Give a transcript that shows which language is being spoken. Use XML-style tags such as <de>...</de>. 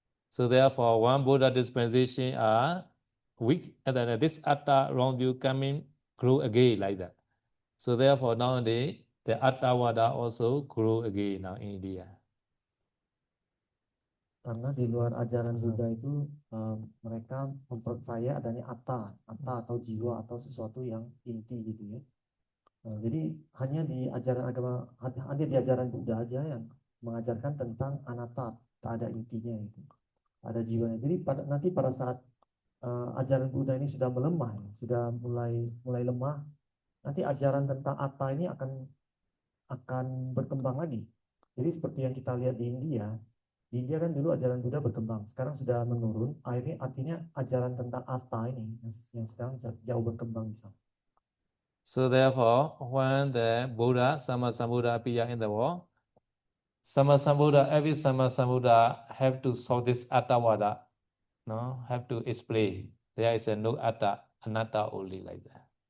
<en>So therefore, one Buddha dispensation are weak, and then this atta wrong view coming grow again like that. So therefore, nowadays the attavada also grow again now in India.</en> <id>Karena di luar ajaran Buddha itu mereka mempercaya adanya atta atau jiwa atau sesuatu yang inti gitu ya. Jadi hanya di ajaran agama, hanya di ajaran Buddha aja yang mengajarkan tentang anatta, tak ada intinya itu, ada jiwanya. Jadi nanti pada saat ajaran Buddha ini sudah melemah, sudah mulai lemah, nanti ajaran tentang atta ini akan berkembang lagi. Jadi seperti yang kita lihat di India kan dulu ajaran Buddha berkembang, sekarang sudah menurun. Akhirnya artinya ajaran tentang atta ini yang sekarang jauh berkembang di sana.</id> <en>So therefore, when the Buddha, Sammasambuddha appear in the world, every Sammasambuddha have to solve this attavada, no, have to explain. There is a no atta, anatta only like that.</en>